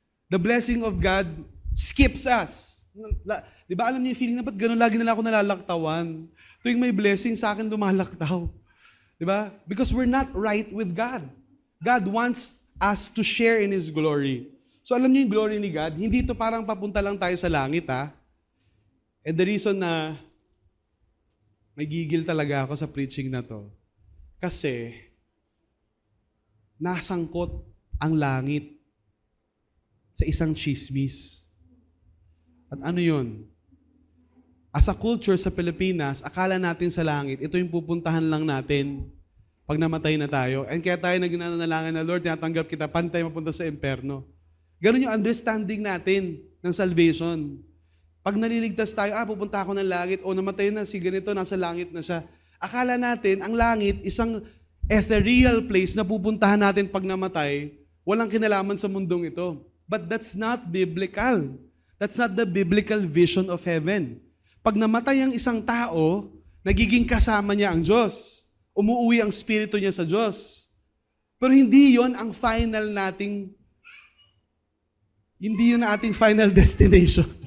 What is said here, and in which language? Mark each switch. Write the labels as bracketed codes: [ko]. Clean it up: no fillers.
[en] The blessing of God skips us. [tl] Di ba alam niyo yung feeling na ba't ganun lagi nila ako nalalaktawan? Tuwing may blessing sa akin, lumalaktaw. Di ba? [en] Because we're not right with God. God wants us to share in His glory. [tl] So alam niyo yung glory ni God, hindi ito parang papunta lang tayo sa langit, ha? [en] And the reason [tl] na may gigil talaga ako sa preaching na to, kasi nasangkot ang langit sa isang chismis. At ano yun? [en] As a culture [tl] sa Pilipinas, akala natin sa langit, ito yung pupuntahan lang natin pag namatay na tayo. And kaya tayo nagnanalangin na, Lord, tinatanggap kita, paano tayo mapunta sa imperno? Ganun yung understanding natin ng salvation. Pag naliligtas tayo, pupunta ako ng langit, o namatay na si ganito, nasa langit na siya. Akala natin, ang langit, isang ethereal place na pupuntahan natin pag namatay, walang kinalaman sa mundong ito. [en] But that's not biblical. That's not the biblical vision of heaven. [tl] Pag namatay ang isang tao, nagiging kasama niya ang Diyos. Umuuwi ang spirito niya sa Diyos. Pero hindi yon ang final nating, hindi yun ang ating final destination.